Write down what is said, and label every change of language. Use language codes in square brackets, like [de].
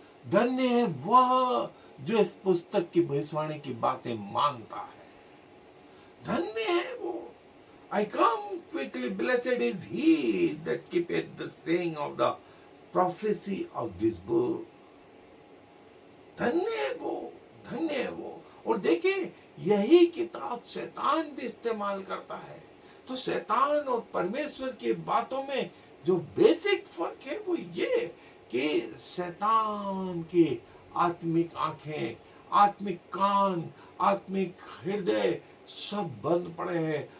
[hi] धन्य है वह जो इस पुस्तक की भविष्यवाणी की बातें मानता है। धन्य है वो। [en] I come quickly, blessed is he that keepeth the saying of the prophecy of this book. [hi] धन्य है वो। और देखिए यही किताब शैतान भी इस्तेमाल करता है। तो शैतान और परमेश्वर की बातों में जो बेसिक फर्क है वो ये कि शैतान की आत्मिक आंखें, आत्मिक कान, आत्मिक हृदय सब बंद पड़े हैं।